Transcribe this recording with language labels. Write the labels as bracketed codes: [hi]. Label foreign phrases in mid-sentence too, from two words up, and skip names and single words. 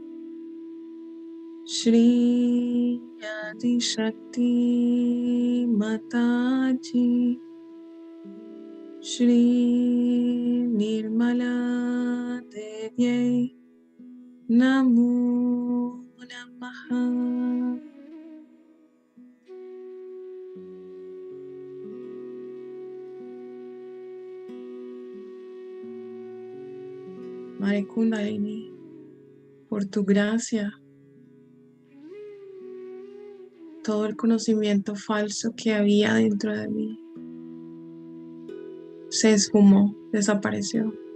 [sa] Shri Adi Shakti Mataji Shri Nirmala Devyai Namo Namaha. [es] Madre Kundalini, por tu gracia, todo el conocimiento falso que había dentro de mí se esfumó, desapareció.